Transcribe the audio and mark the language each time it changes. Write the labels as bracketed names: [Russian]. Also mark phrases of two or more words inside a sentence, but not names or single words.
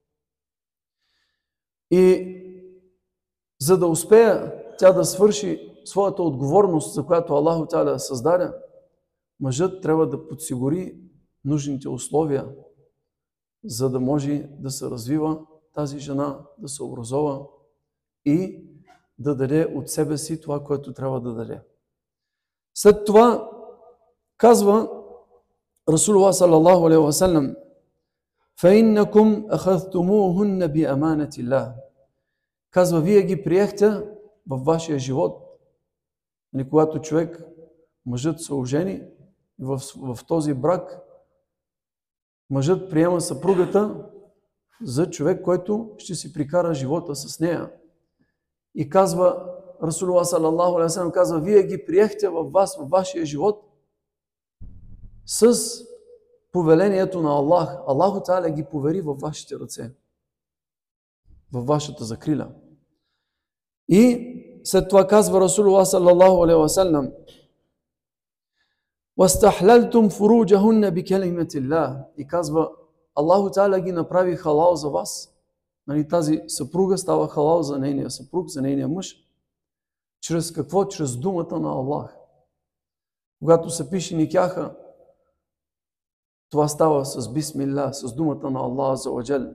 [Bulgarian] И за да успее тя да свърши своята отговорност, за която [Arabic] الله تعالى [Bulgarian] създаде, мъжът трябва да подсигури нужните условия, за да може да се развива тази жена, да се образова и да даде от себе си това, което трябва да даде. След това казва [Arabic] رسول الله صلى الله عليه وسلم: فَإِنَّكُمْ أَخَذْتُمُوهُنَّ بِأَمَانَةِ اللَّهِ. [Bulgarian] Казва, вие ги приехте във вашия живот. И когато човек, мъжът се ожени, в този брак, мъжът приема съпругата за човек, който ще си прикара живота с нея. И казва, [Arabic] رسول الله صلى الله عليه وسلم [Bulgarian] казва, вие ги приехте във вашия живот с повелението на Аллах. [Arabic] الله تعالى [Bulgarian] ги повери във вашите ръце, във вашата закрила. И след това казва [Arabic] رسول الله صلى الله عليه وسلم: وَاسْتَحْلَلْتُمْ فُرُوجَهُنَّ بِكَلِمَةِ اللَّهِ. [Bulgarian] И казва, [Arabic] الله تعالى [Bulgarian] ги направи халал за вас. Нали, тази съпруга става халал за нейния съпруг, за нейния мъж. Чрез какво? Чрез думата на Аллах. Когато се пише никяха, това става с бисмилlah, с думата на [Arabic] الله عز وجل.